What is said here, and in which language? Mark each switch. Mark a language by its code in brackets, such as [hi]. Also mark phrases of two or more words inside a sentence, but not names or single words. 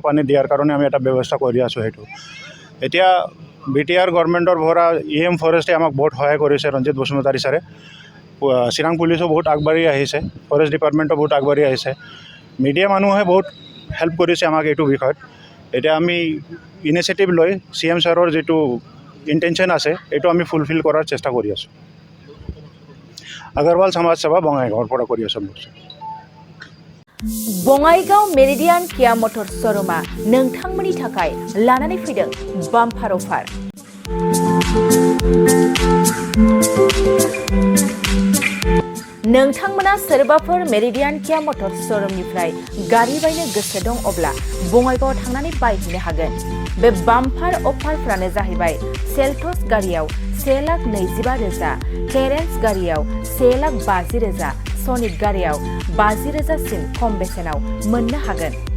[as] পানী দিয়াৰ কাৰণে আমি এটা ব্যৱস্থা কৰি আছোঁ সেইটো এতিয়া BTR গভৰ্ণমেণ্টৰ পৰা EM ফৰেষ্টে আমাক বহুত সহায় কৰিছে ৰঞ্জিত বসুমতাৰী ছাৰে চিৰাং পুলিচো বহুত আগবাঢ়ি আহিছে ফৰেষ্ট ডিপাৰ্টমেণ্টো বহুত আগবাঢ়ি আহিছে মিডিয়া মানুহে বহুত হেল্প কৰিছে আমাক এইটো বিষয়ত এতিয়া আমি ইনিচিয়েটিভ লৈ CM ছাৰৰ যিটো ইণ্টেনশ্যন আছে এইটো আমি ফুলফিল কৰাৰ চেষ্টা কৰি আছোঁ आगरवाल समाज सेवा बङाइगाँवर পৰা কৰি আছোঁ [brx] बङाइगाव मेरिडियान किया [en] motor showroomा [brx] नोंथांमोननि थाखाय लानानै फैदों [en] bumper offer [brx] नोंथांमोना सोरबाफोर मेरिडियान किया [en] motor showroomनिफ्राय [brx] गारि बायनो गोसो दं अब्ला बङाइगाव थांनानै बायहैनो हागोन बे [en] bumper offerफ्रानो [brx] जाहैबाय सेल्टस गारियाव 1,25,000 क्लेरेन्स गारियाव 1,50,000 सनिक गारियाव 50,000 सिम खम बेसेनाव मोननो हागोन